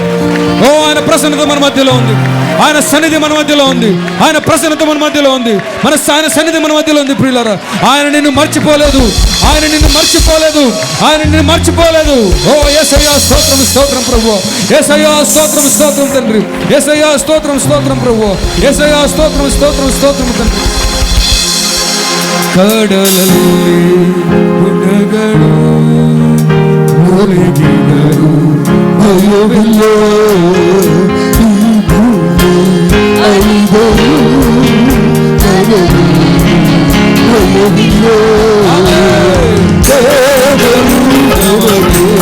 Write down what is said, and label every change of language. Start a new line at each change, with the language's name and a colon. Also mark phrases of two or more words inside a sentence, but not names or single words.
Telugu: ఓ ఆయన ప్రసన్నత మన మధ్యలో ఉంది, ఆయన సన్నిధి మన మధ్యలో ఉంది, ఆయన ప్రసన్నత మన మధ్యలో ఉంది, ఆయన సన్నిధి మన మధ్యలో ఉంది ప్రియులారా. ఆయన నిన్ను మర్చిపోలేదు. ఓ యేసయ్యా స్తోత్రం స్తోత్రం ప్రభువా. యేసయ్యా స్తోత్రం తండ్రి. యేసయ్యా స్తోత్రం ప్రభువా. యేసయ్యా స్తోత్రం తండ్రి.
Kannada: ಕಡಲಲ್ಲಿ ಗುಣಗಳು ಮುಳುಗಿದರು ಭಯವಿಲ್ಲ ಈ ಭೂಮಿ ಅಳಿದರು ಭಯವಿಲ್ಲ ದೇವರು ನಮಗೆ